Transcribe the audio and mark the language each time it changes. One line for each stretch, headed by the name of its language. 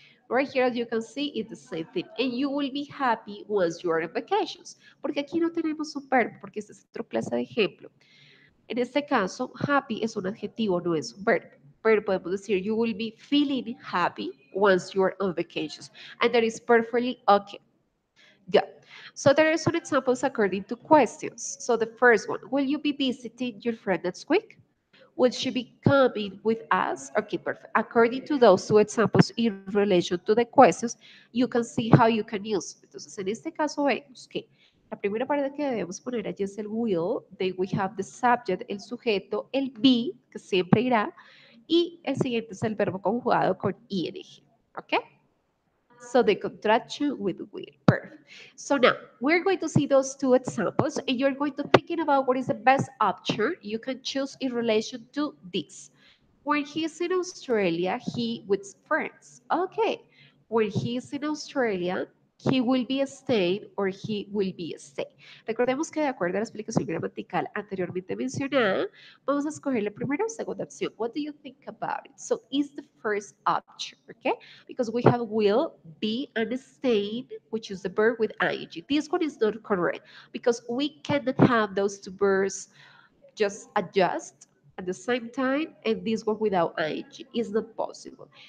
English: Right here, as you can see, it's the same thing. And you will be happy once you are on vacations.
Spanish: Porque aquí no tenemos un verbo, porque esta es otra clase de ejemplo. En este caso, happy es un adjetivo, no es un verbo. Pero podemos decir,
English: you will be feeling happy once you are on vacations. And that is perfectly okay. Good. So there are some examples according to questions. So the first one, will you be visiting your friend next week? Will she be coming with us? Okay, perfect. According to those two examples in relation to the questions, you can see how you can use.
Spanish: Entonces, en este caso vemos que la primera parte que debemos poner allí es el will,
English: then we have the subject,
Spanish: el sujeto, el be, que siempre irá, y el siguiente es el verbo conjugado con ing. ¿Ok?
English: So the contraction with will. Perfect. So now we're going to see those two examples and you're going to thinking about what is the best option you can choose in relation to this. When he's in Australia, he with friends. Okay. When he's in Australia, he will be staying or he will be stay.
Spanish: Recordemos que de acuerdo a la explicación gramatical anteriormente mencionada, vamos a escoger la primera o segunda opción.
English: What do you think about it? So is the first option, okay? Because we have will, be, and staying, which is the verb with ing. This one is not correct because we cannot have those two verbs just adjust at the same time and this one without ing is not possible.